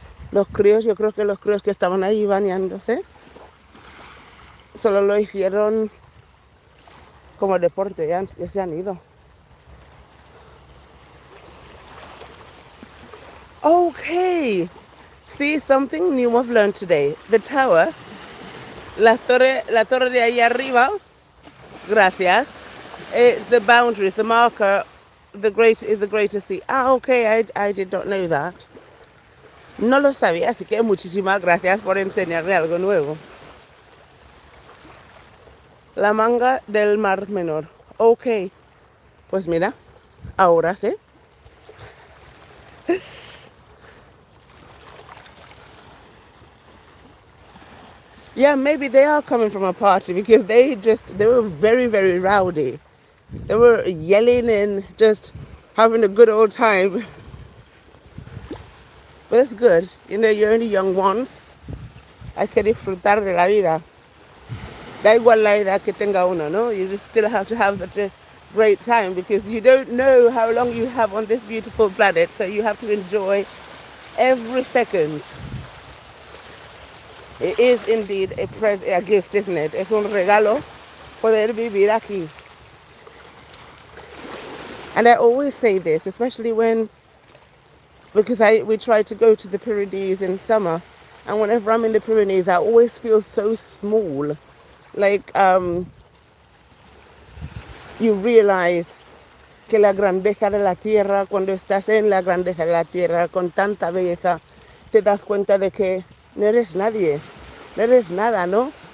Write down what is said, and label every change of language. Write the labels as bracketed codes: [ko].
[es] Los críos, yo creo que los críos que estaban ahí bañándose, solo lo hicieron como deporte, ya se han ido. [en] Okay, see something new I've learned today. The tower, [es] la torre de ahí arriba, gracias, [en] the boundaries, the marker, is the greater sea. Ah, okay, I did not know that. [es] No lo sabía, así que muchísimas gracias por enseñarme algo nuevo. La manga del Mar Menor. Ok, pues mira, ahora sí. [en] Yeah, maybe they are coming from a party because they were very, very rowdy. They were yelling and just having a good old time. But it's good. You know, you're only young once. [es] Hay que disfrutar de la vida. Da igual la edad que tenga uno, ¿no? [en] You just still have to have such a great time because you don't know how long you have on this beautiful planet. So you have to enjoy every second. It is indeed a gift, isn't it? [es] Es un regalo poder vivir aquí. [en] And I always say this, especially because we try to go to the Pyrenees in summer. And whenever I'm in the Pyrenees, I always feel so small. Like, you realize [es] que la grandeza de la tierra, cuando estás en la grandeza de la tierra con tanta belleza, te das cuenta de que no eres nadie, no eres nada, ¿no?